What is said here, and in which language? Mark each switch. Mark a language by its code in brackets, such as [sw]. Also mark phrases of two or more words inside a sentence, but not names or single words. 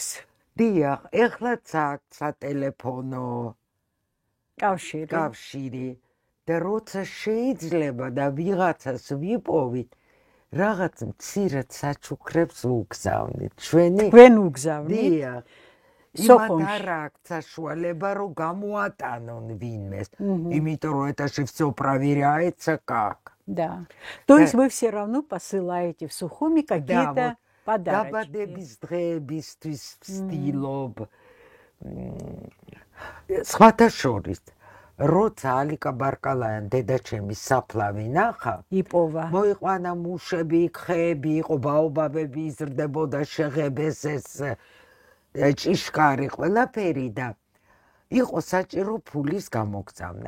[ka] დიახ, ეხლაც აქვს სატელეფონო კავშირი და როცა შეიძლება და ვიღაცას ვიპოვით, რაღაც მცირედ საჩუქრებს ვუგზავნით. თქვენ უგზავნით? დიახ. იმათ არ აქვს საშუალება, რომ გამოატანონ винмес. Იმიტომ რომ [ru] это же все проверяется как. Да. То есть вы все равно посылаете в Сухуми какие-то подарочки. [ka] დაბადების დღეებისთვის ვცდილობ. სხვათა შორის, როცა ალიკა ბარკალაյան დედაჩემის საფლავი ნახა, იპოვა. მოიყვანა მუშები, ხეები, იყო ბაობაბები, იზრდებოდა შეღებეს ეს ჭიშკარი, ყველაფერი და იყო საჭირო ფულის გამოგზავნა.